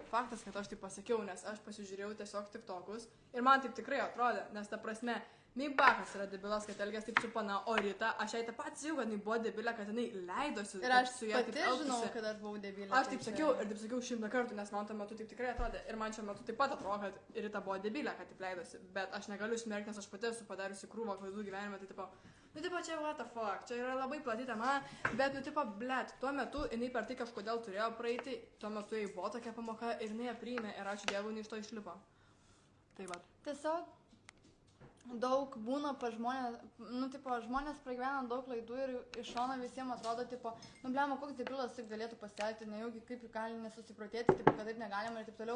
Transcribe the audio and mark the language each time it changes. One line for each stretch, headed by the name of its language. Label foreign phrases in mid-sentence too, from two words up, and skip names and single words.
Lithuanian: Faktas, kad aš tai pasakiau, nes aš pasižiūrėjau tiesiog TikTokus ir man taip tikrai atrodė, nes ta prasme, Meibakas yra debilas, kad elgės taip su pana, o Rita, aš jai tą pat sakiau, kad jinai buvo debilė, kad jinai leidosi. Ir aš su ja pati žinau, kad aš buvau debilė. Aš taip sakiau ir taip sakiau 100 kartų, nes man tuo metu taip tikrai atrodė. Ir man šiuo metu taip pat atrodo, kad Rita buvo debilė, kad taip leidosi. Bet aš negaliu smerkti, nes aš pati esu padariusi krūvą klaidų gyvenime. Tai tipo, nu tipo, čia
English: what the fuck,
Lithuanian: čia yra labai plati tema. Bet nu tipo, blet, tuo metu jinai per tai kažkodėl turėjo praeiti. Tuo metu jai buvo tokia pamoka ir jinai ją priėmė ir ačiū Dievui, jinai iš to išlipo. Tai va. Tiesiog daug būna pas žmonės, nu, tipo, žmonės pragyvena daug klaidų ir iš šono visiems atrodo, tipo, nu, blema, koks debilas taip galėtų pasielgti, nejaugi kaip gali nesusiprotėti, tipo, kad taip negalima ir taip toliau.